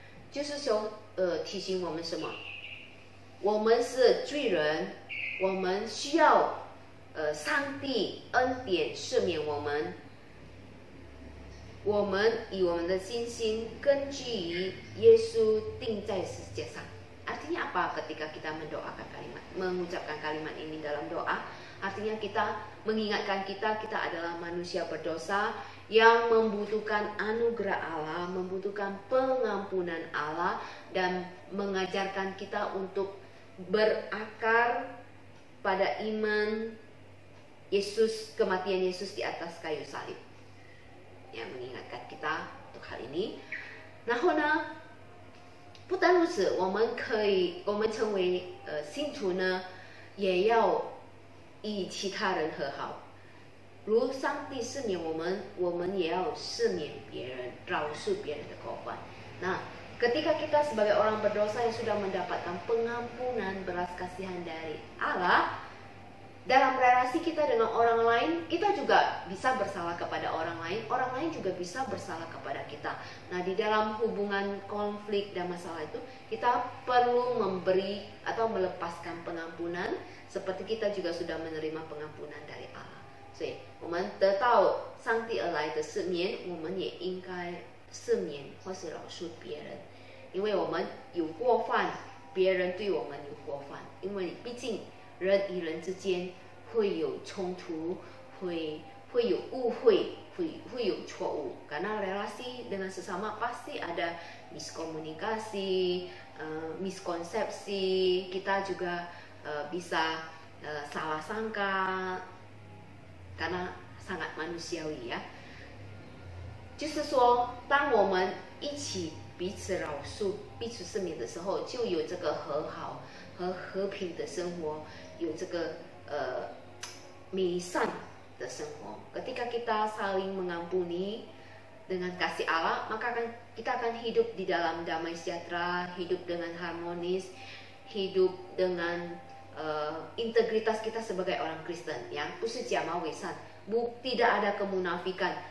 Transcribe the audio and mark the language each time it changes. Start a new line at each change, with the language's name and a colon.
Chinese: 就是说，提醒我们什么？我们是罪人，我们需要上帝恩典赦免我们。我们以我们的信心根据于耶稣钉在十字架上。
Indonesian: Artinya apa ketika kita mendoakan kalimat, mengucapkan kalimat ini dalam doa? Artinya kita mengingatkan kita adalah manusia berdosa yang membutuhkan anugerah Allah, membutuhkan pengampunan Allah, dan mengajarkan kita untuk berakar pada iman Yesus, kematian Yesus di atas kayu salib. Yang mengingatkan kita untuk hal ini.
Chinese: 然后呢，不单如此，我们成为信徒呢，也要与其他人和好。如上帝赦免我们也要赦免别人，饶恕别人的过犯。
Indonesian: Nah, ketika kita sebagai orang berdosa yang sudah mendapatkan pengampunan belas kasihan dari Allah, dalam relasi kita dengan orang lain, kita juga bisa bersalah kepada orang lain juga bisa bersalah kepada kita. Nah, di dalam hubungan konflik dan masalah itu, kita perlu memberi atau melepaskan pengampunan, seperti kita juga sudah menerima pengampunan dari Allah.
Chinese: 所以我们得到上帝而来的赦免，我们也应该赦免或是饶恕别人，因为我们有过犯，别人对我们有过犯，因为毕竟人与人之间会有冲突，会有误会，会有错误。
Indonesian: Karena relasi dengan sesama pasti ada miskomunikasi, miskonsepsi, kita juga bisa salah sangka. karena sangat manusiawi ya，
Chinese: 就是说，当我们一起彼此饶恕、彼此赦免的时候，就有这个和好和和平的生活，有这个美善的生活。
Indonesian: Ketika kita saling mengampuni dengan kasih Allah, maka kita akan hidup di dalam damai sejahtera, hidup dengan harmonis, hidup dengan integritas kita sebagai orang Kristen, yang
Chinese: 不是假冒伪善,
Indonesian: tidak ada kemunafikan.